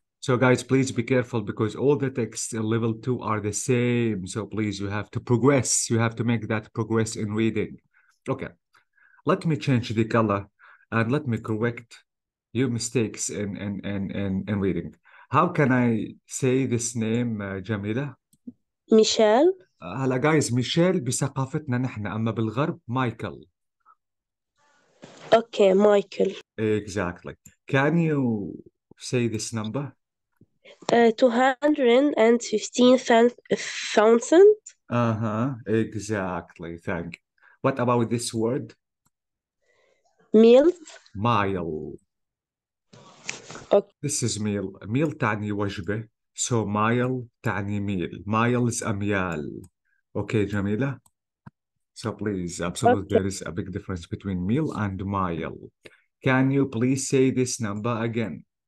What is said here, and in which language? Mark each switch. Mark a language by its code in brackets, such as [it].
[en] So, guys, please be careful because all the texts in level 2 are the same. So, please, you have to progress. You have to make that progress in reading. Okay, let me change the color and let me correct your mistakes in reading. How can I say this name, Jamila? [ar] ميشيل. هلا جايز ميشيل بثقافتنا نحن، أما بالغرب مايكل. [en] Okay, Michael. Exactly. Can you say this number? 215,000. Exactly. Thank you. What about this word? Meals. Mile. Okay. This is meal. [ar] meal تعني وجبة. [en] So mile تعني meal. Miles أميال. Okay, Jamila? So please, absolutely, Okay. there is a big difference between meal and mile. Can you please say this number again?